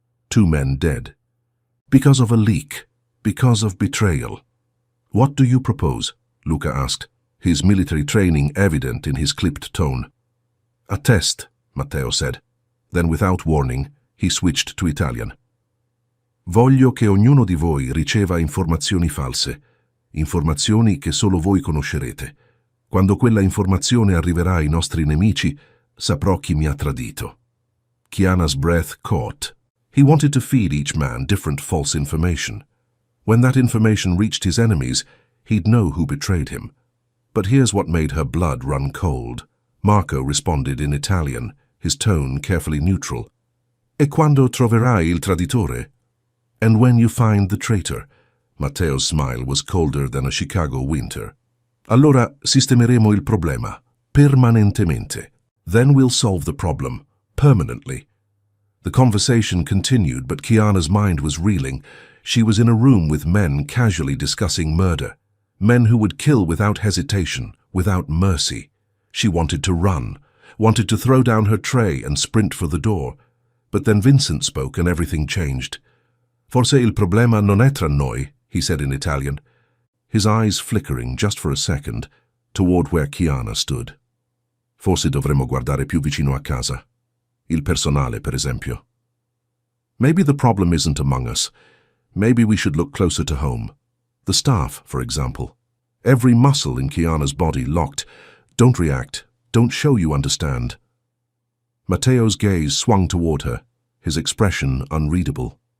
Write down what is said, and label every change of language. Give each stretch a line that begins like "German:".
English: 2 men dead. Because of a leak. Because of betrayal. "What do you propose?" Luca asked, his military training evident in his clipped tone. "A test," Matteo said. Then, without warning, he switched to Italian.
Italian: "Voglio che ognuno di voi riceva informazioni false, informazioni che solo voi conoscerete. Quando quella informazione arriverà ai nostri nemici, saprò chi mi ha tradito."
English: Kiana's breath caught. He wanted to feed each man different false information. When that information reached his enemies, he'd know who betrayed him. But here's what made her blood run cold. Marco responded in Italian, his tone carefully neutral.
Italian: "E quando troverai il traditore?"
English: "And when you find the traitor." Matteo's smile was colder than a Chicago winter.
Italian: "Allora sistemeremo il problema, permanentemente.
English: Then we'll solve the problem, permanently." The conversation continued, but Kiana's mind was reeling. She was in a room with men casually discussing murder. Men who would kill without hesitation, without mercy. She wanted to run, wanted to throw down her tray and sprint for the door. But then Vincent spoke and everything changed.
Italian: "Forse il problema non è tra noi,"
English: he said in Italian, his eyes flickering just for a second toward where Kiana stood.
Italian: "Forse dovremmo guardare più vicino a casa. Il personale, per esempio.
English: Maybe the problem isn't among us. Maybe we should look closer to home. The staff, for example." Every muscle in Kiana's body locked. "Don't react. Don't show you understand." Matteo's gaze swung toward her, his expression unreadable.